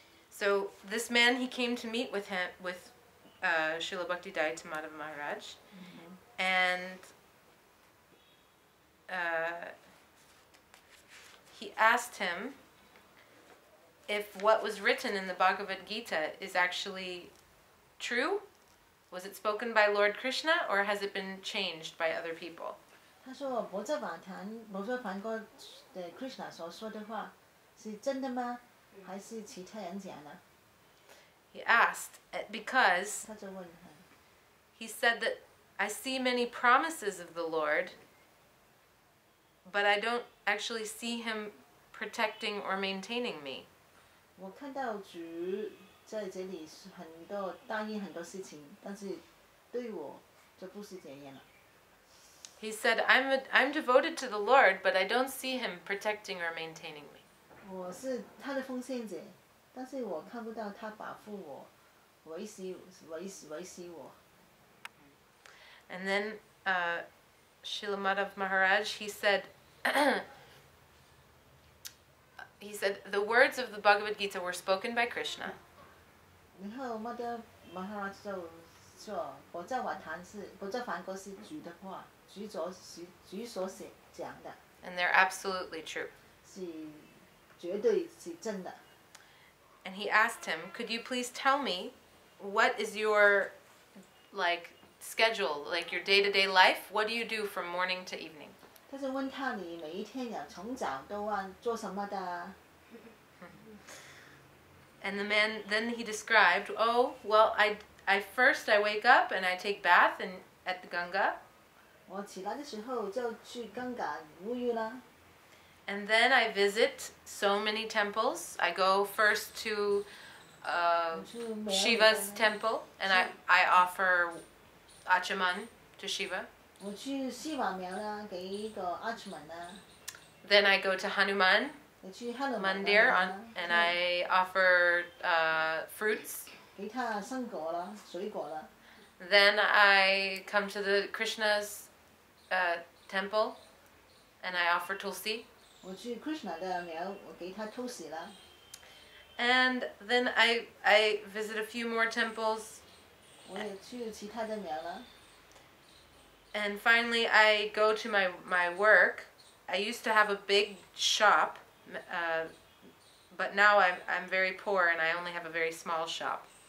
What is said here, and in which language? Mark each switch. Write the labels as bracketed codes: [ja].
[en] So this man, he came to meet with him with Srila Bhaktisiddhanta Madhav Maharaj, and he asked him if what was written in the Bhagavad Gita is actually true. Was it spoken by Lord Krishna, or has it been changed by other people? [zh] 他说佛在法坛，佛在梵歌的 Krishna 所说的话是真的吗？还是其他人讲的？ [en] He asked because [zh] 他就问他， [en] he said that I see many promises of the Lord, but I don't actually see him protecting or maintaining me. [zh] 我看到主在这里是很多答应很多事情，但是对我就不是这样了。 [en] He said, I'm devoted to the Lord, but I don't see him protecting or maintaining me. [zh] 我是他的奉献者，但是我看不到他保护我，维系我。 [en] And then Srila Madhav Maharaj, he said, the words of the Bhagavad Gita were spoken by Krishna. [zh] 然后马德马哈拉就说，佛在法坛是佛在梵歌是主的话，主所写讲的， [en] And they're absolutely true. [zh] 是绝对是真的。 [en] And he asked him, could you please tell me what is your schedule, like your day-to-day life? What do you do from morning to evening? [zh] 他就问他你每一天呀，从早到晚做什么的？ [en] And the man, then he described, oh, well, I first wake up and I take bath at the Ganga. [zh] 我起来的时候就去刚嘎沐浴啦， [en] And then I visit so many temples. I go first to [zh] 我去庙里 [en] Shiva's temple, and I offer achaman to Shiva. [zh] 我去西瓦庙啦，给一个阿楚门啦， [en] Then I go to Hanuman [zh] 我去哈罗门 [en] Mandir 啦， and I offer fruits. [zh] 给他生果啦、水果啦。 [en] Then I come to the Krishna's temple, and I offer tulsi. [zh] 我去 Krishna 的庙，我给他偷洗啦。 [en] And then I visit a few more temples, [zh] 我也去其他的庙啦。 [en] and finally I go to my work. I used to have a big shop, but now I'm very poor and I only have a very small shop.